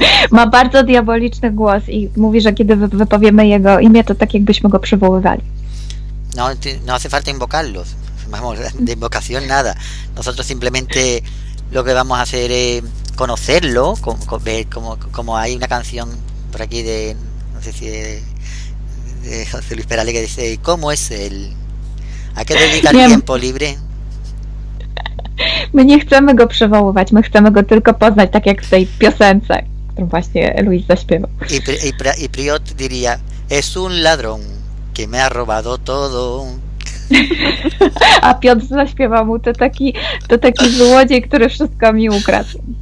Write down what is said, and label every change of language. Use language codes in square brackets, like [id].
[pl] Ma bardzo diaboliczny głos i mówi, że kiedy wypowiemy jego imię, to tak jakbyśmy go przywoływali. [es] No hace falta invocarlos. Vamos, de invocación nada. Nosotros simplemente lo que vamos a hacer es conocerlo, como hay una canción por aquí de, no sé si de José Luis Perales que dice, ¿cómo es él? ¿A qué dedica el tiempo libre? [pl] My nie chcemy go przywoływać, my chcemy go tylko poznać, tak jak w tej piosence, którą właśnie Luis zaśpiewał. [es] Y Priot diría, es un ladrón que me ha robado todo. [pl] A Piotr zaśpiewał mu, to taki złodziej, który wszystko mi ukradł.